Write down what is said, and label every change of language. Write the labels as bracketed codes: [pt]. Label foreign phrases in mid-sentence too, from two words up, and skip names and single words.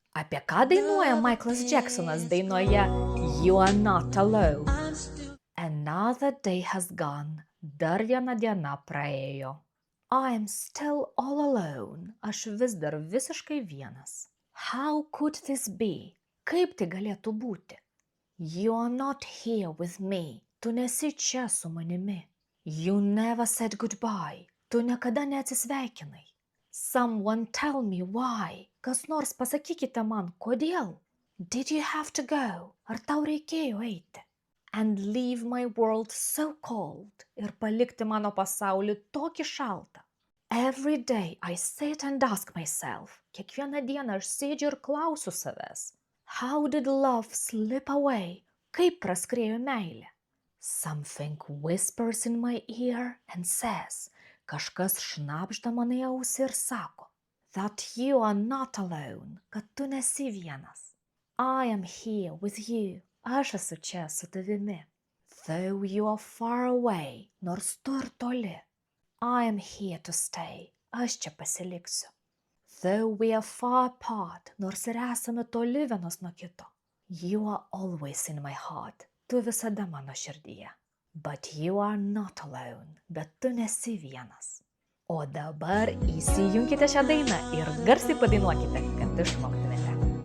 [lt] Apie ką dainuoja Michaelas Jacksonas dainoje You Are Not Alone? [en] Another day has gone. [lt] Dar viena diena praėjo. [en] I am still all alone. [lt] Aš vis dar visiškai vienas. [en] How could this be? [lt] Kaip tai galėtų būti? [en] You are not here with me. [lt] Tu nesi čia su manimi. [en] You never said goodbye. [lt] Tu niekada neatsisveikinai. [en] Someone tell me why. [lt] Kas nors pasakykite man, kodėl? [en] Did you have to go? [lt] Ar tau reikėjo eiti? [en] And leave my world so cold. [lt] Ir palikti mano pasaulį tokį šaltą. [en] Every day I sit and ask myself. [lt] Kiekvieną dieną aš sėdžiu ir klausiu savęs. [en] How did love slip away? [lt] Kaip praskriejo meilė? [en] Something whispers in my ear and says. [lt] Kažkas šnabžda man į ausį ir sako. [en] That you are not alone. [lt] Kad tu nesi vienas. [en] I am here with you. [lt] Aš esu čia su tavimi. [en] Though you are far away. [lt] Nors tu ir toli. [en] I am here to stay. [lt] Aš čia pasiliksiu. [en] Though we are far apart. [lt] Nors ir esame toli vienas nuo kito. [en] You are always in my heart. [lt] Tu visada mano širdyje. [en] But you are not alone. [lt] Bet tu nesi vienas. O dabar įsijunkite šią dainą ir garsiai padainuokite, kad išmoktumėte.